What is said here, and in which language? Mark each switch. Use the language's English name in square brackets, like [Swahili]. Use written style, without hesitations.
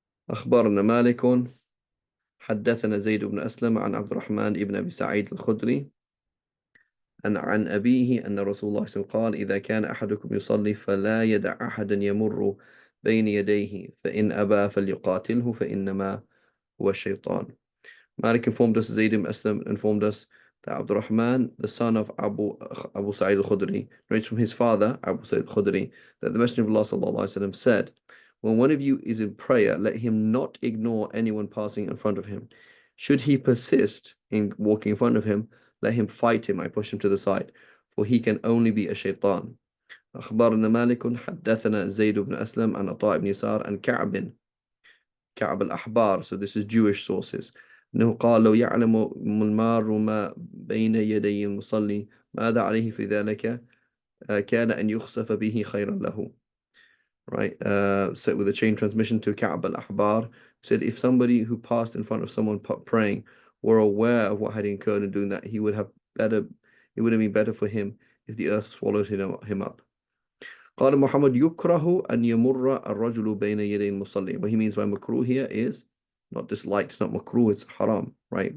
[Arabic] أخبرنا مالك حدثنا زيد بن أسلم عن عبد الرحمن بن أبي سعيد الخدري عن أبيه أن رسول الله صلى الله عليه وسلم قال إذا كان أحدكم يصلي فلا يدع أحدا يمر بين يديه فإن أبى فليقاتله فإنما هو الشيطان. [English] Malik informed us, Zayd ibn Aslam informed us that Abdurrahman, the son of Abu Sa'id al-Khudri, narrates from his father, Abu Sa'id al-Khudri, that the Messenger of Allah sallallahu alaihi wasallam said, when one of you is in prayer, let him not ignore anyone passing in front of him. Should he persist in walking in front of him, let him fight him, I push him to the side, for he can only be a shaitan. [Arabic] أخبرنا مالك حدثنا زيد بن أسلم عن عطاء بن يسار عن كعب الأحبار. [English] So this is Jewish sources. [Arabic] أنه قال لو يعلم المار ما بين يدي المصلي ماذا عليه في ذلك كان أن يخسف به خيرا له. [English] Right, set with a chain transmission to Ka'b al-Ahbar, said if somebody who passed in front of someone praying were aware of what had incurred in doing that, it would have been better for him if the earth swallowed him up. [Arabic] قال محمد يكره أن يمر الرجل بين يدي المصلي. [English] What he means by makruh here is not disliked, it's not makruh, it's haram, right?